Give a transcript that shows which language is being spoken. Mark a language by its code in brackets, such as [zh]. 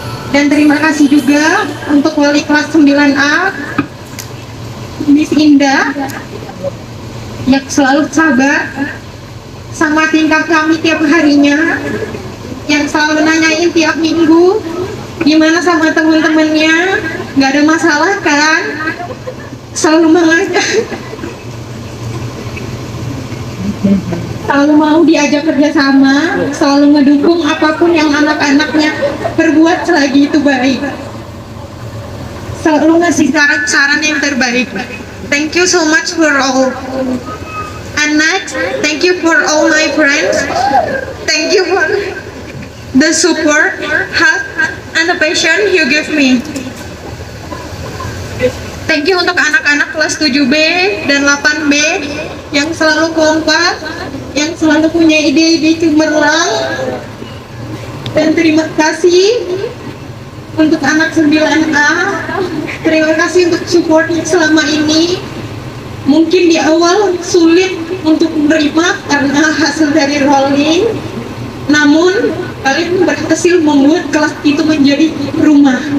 [id] Dan terima kasih juga untuk wali kelas 9A, Miss Indah, yang selalu sabar sama tingkah kami tiap harinya, yang selalu nanyain tiap minggu gimana sama teman-temannya, nggak ada masalah kan, selalu mengajak, selalu mau diajak kerjasama, selalu ngedukung apapun yang anak-anaknya perbuat selagi itu baik, selalu ngasih saran-saran yang terbaik. [en] Thank you so much for all. And next, thank you for all my friends. Thank you for the support, help, and the passion you give me. Thank you [id] untuk anak-anak kelas 7B dan 8B yang selalu kompak, yang selalu punya ide-ide cemerlang. Dan terima kasih untuk anak 9A. Terima kasih untuk supportnya selama ini. Mungkin di awal sulit untuk menerima karena hasil dari rolling, namun kalian berhasil membuat kelas itu menjadi rumah.